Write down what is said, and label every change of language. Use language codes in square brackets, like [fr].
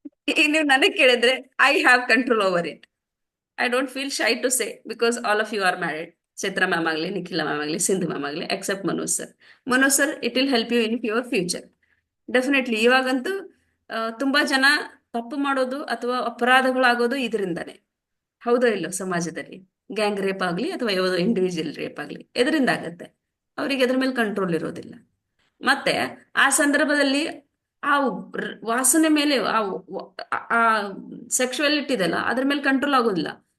[kn] ಈಗ ನೀವು ನನಗೆ ಕೇಳಿದ್ರೆ [en] I have control over it. I don't feel shy to say because all of you are married. Chaitra ma'am agli, Nikhila ma'am agli, Sindhu ma'am agli, except Manu sir. Manu sir, it will help you in your future. [kn] Definitely ಇವಾಗಂತೂ ತುಂಬಾ ಜನ ತಪ್ಪು ಮಾಡೋದು ಅಥವಾ ಅಪರಾಧಗಳಾಗೋದು ಇದರಿಂದಾನೆ. ಹೌದೋ ಇಲ್ಲೋ ಸಮಾಜದಲ್ಲಿ gang rape ಆಗಲಿ ಅಥವಾ ಯಾವುದೋ ಇಂಡಿವಿಜುವಲ್ ರೇಪ್ ಆಗಲಿ ಎದರಿಂದ ಆಗತ್ತೆ? ಅವರಿಗೆ ಅದ್ರ ಮೇಲೆ ಕಂಟ್ರೋಲ್ ಇರೋದಿಲ್ಲ. ಮತ್ತೆ ಆ ಸಂದರ್ಭದಲ್ಲಿ ಆ ವಾಸನೆ ಮೇಲೆ ಆ ಸೆಕ್ಷುಯಾಲಿಟಿ ಇದೆಲ್ಲ ಅದ್ರ ಮೇಲೆ ಕಂಟ್ರೋಲ್ ಆಗೋದಿಲ್ಲ.